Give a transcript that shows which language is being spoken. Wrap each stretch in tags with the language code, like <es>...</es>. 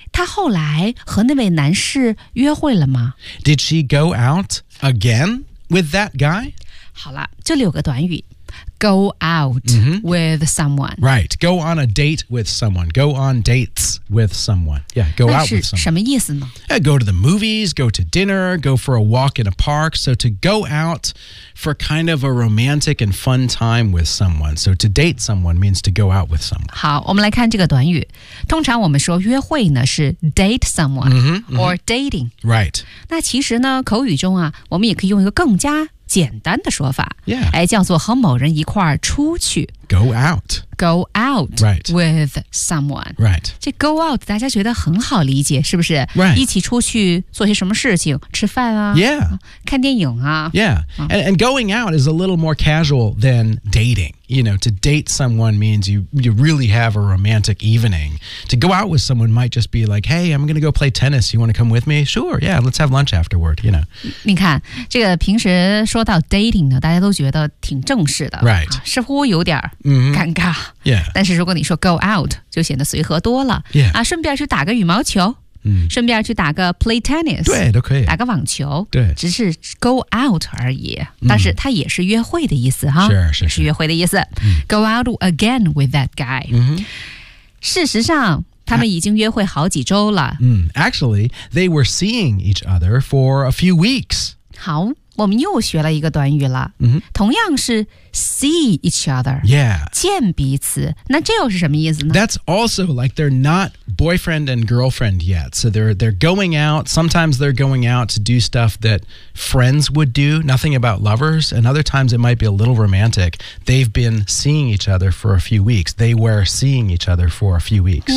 <zh>她后来和那位男士约会了吗</zh> <en>?Did she go out again with that guy?</en> <zh>好了这里有个短语。Go out、 mm-hmm.</zh> <en>with someone. Right. Go on a date with someone. Go on dates with someone. Yeah, go out with someone.</en> <zh>那是什么意思呢</zh> <en>yeah, go to the movies, go to dinner, go for a walk in a park. So to go out for kind of a romantic and fun time with someone. So to date someone means to go out with someone.</en> <zh>好我们来看这个短语。通常我们说约会呢是 date someone mm-hmm, mm-hmm.</zh> <en>or dating. Right.</en> <zh>那其实呢口语中啊我们也可以用一个更加简单的说法、</zh> <en>yeah.</en> <zh>叫做和某人一块出去</zh> <en>Go out、right. with someone、 right.</en> <zh>这 go out 大家觉得很好理解是不是、</zh> <en>right.</en> <zh>一起出去做些什么事情吃饭啊、</zh> <en>yeah.</en> <zh>看电影啊</zh> <en>Yeah, and going out is a little more casual than dating You know, to date someone means you really have a romantic evening To go out with someone might just be like Hey, I'm going to go play tennis You want to come with me? Sure, yeah, let's have lunch afterward You know</en> <zh>你看这个平时说到 dating 呢大家都觉得挺正式的</zh> <en>Right、</en> <zh>啊、似乎有点尴尬、</zh> <en>mm-hmm. Yeah</en> <zh>但是如果你说 go out 就显得随和多了</zh> <en>Yeah、</en> <zh>啊、顺便去打个羽毛球顺便去打个</zh> <en>play tennis</en> <zh>对都可以打个网球对只是 go out 而已但是它也是约会的意思哈是约会的意思、</zh> <en>go out again with that guy、</en> <zh>事实上他们已经约会好几周了、</zh> <en>Actually, they were seeing each other for a few weeks</en> <zh>好我们又学了一个短语了、同样是</zh> <en>see each other、 yeah.</en> <zh>见彼此那这又是什么意思呢</zh> <en>That's also like they're not boyfriend and girlfriend yet So they're going out Sometimes they're going out to do stuff that friends would do Nothing about lovers And other times it might be a little romantic They've been seeing each other for a few weeks They were seeing each other for a few weeks</en>